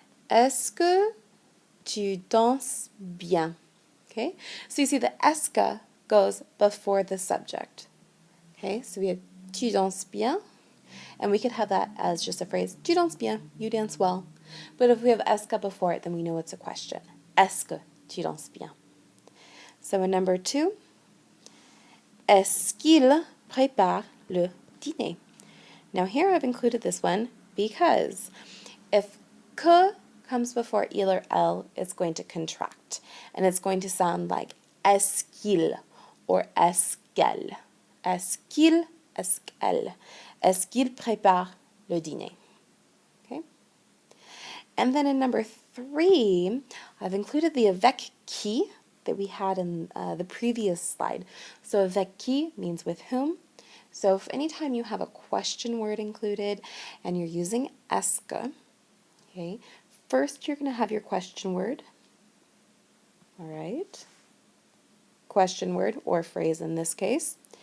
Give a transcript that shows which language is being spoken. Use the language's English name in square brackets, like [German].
[French] Est-ce que tu danses bien? [English] Okay, so you see the est-ce que goes before the subject. Okay, so we have [French] tu danses bien, [English] and we could have that as just a phrase, tu danses bien, you dance well. But if we have est-ce que before it, then we know it's a question. [French] Est-ce que tu danses bien? [English] So in number 2, [French] est-ce qu'il prépare le dîner? [English] Now here I've included this one because if que comes before il or elle, it's going to contract, and it's going to sound like est-ce qu'il or est-ce qu'elle. [French] Est-ce qu'il, est-ce qu'elle. Est-ce qu'il prépare le dîner? [English] Okay. And then in number 3, I've included the avec qui that we had in the previous slide. So avec qui means with whom. So if anytime you have a question word included and you're using est-ce que, okay, first you're going to have your question word. All right. Question word or phrase in this case.